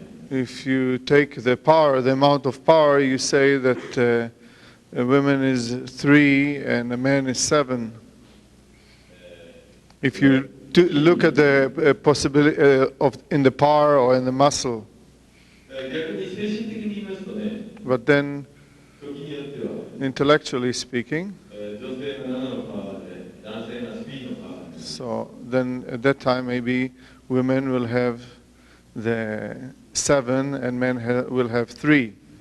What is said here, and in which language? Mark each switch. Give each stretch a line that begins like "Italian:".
English: If you take the power, the amount of power, you say that a woman is 3 and a man is 7. If you look at the possibility of in the power or in the muscle,
Japanese: 逆に精神的に言いますとね、
English: but then
Japanese: 時によっては、
English: intellectually speaking,
Japanese: 女性が7のパワーで、男性が3のパワーで。
English: so then at that time maybe women will have the 7 and men will have 3.